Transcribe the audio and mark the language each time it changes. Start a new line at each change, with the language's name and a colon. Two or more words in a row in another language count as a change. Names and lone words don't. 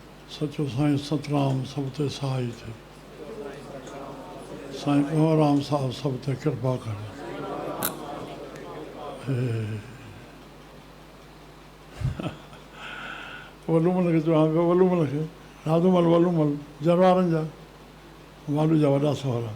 Sindhi: सचो साईं सतराम सब ते सहाय थे। साईं कंवरराम साहब सब ते कृपा करे। वलूमल खे चवां पियो, वलूमल खे राधूमल वलूमल जरवारनि जा वालू जा वॾा सहुरा।